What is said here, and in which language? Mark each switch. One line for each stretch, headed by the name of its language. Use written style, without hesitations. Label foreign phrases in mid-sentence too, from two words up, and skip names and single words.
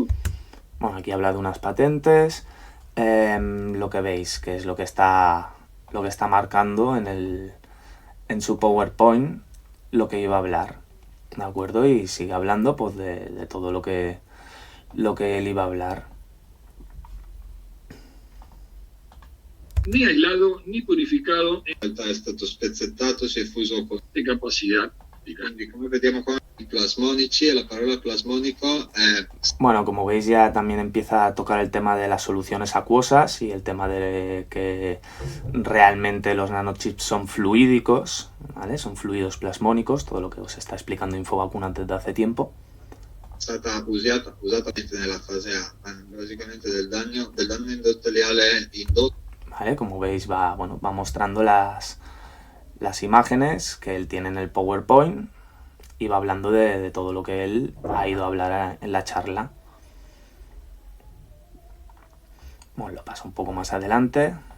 Spanish: Bueno, aquí habla de unas patentes. Lo que veis, que es lo que está marcando en su PowerPoint, lo que iba a hablar. ¿De acuerdo? Y sigue hablando pues de todo lo que él iba a hablar. ni aislado ni purificado
Italian: in realtà è stato spezzettato, si è fuso con...
Spanish: de capacidad.
Italian: Quindi come vediamo qua i plasmonici e la parola plasmonico è...
Spanish: Bueno, como veis ya también empieza a tocar el tema de las soluciones acuosas y el tema de que realmente los nanochips son fluídicos, ¿vale? Son fluidos plasmónicos, todo lo que os está explicando Infovacuna desde hace tiempo.
Italian: stata usata nella fase A, basicamente del danno industriale indotto.
Spanish: ¿Vale? Como veis va mostrando las imágenes que él tiene en el PowerPoint y va hablando de todo lo que él ha ido a hablar en la charla. Bueno, lo paso un poco más adelante.